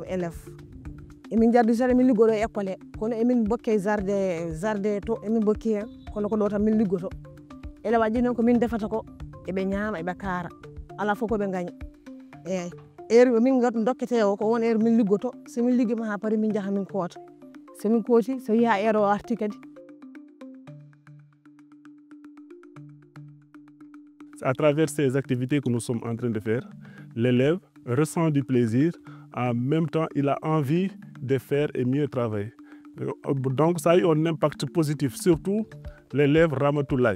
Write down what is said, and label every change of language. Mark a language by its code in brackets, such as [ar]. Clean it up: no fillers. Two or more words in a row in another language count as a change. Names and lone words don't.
[ff] élèves emin jarditata min liggoɗo e école he kono emin bokke jardin to emin bokki hen kono ko ɗo tan min liggoto élève aji noon ko min defata ko eɓe ñaama eɓe kaara ala fof koɓe gaña eyyi heure min dokkete o ko won heure min liggoto somin liggima ha paari min jaaha min koota somin kooti so yiiha heure o arti kadi. [fr] À travers ces activités que nous sommes en train de faire, l'élève ressent du plaisir, en même temps il a envie de faire et mieux travailler. Donc ça a eu un impact positif, surtout l'élève Ramatoulaye.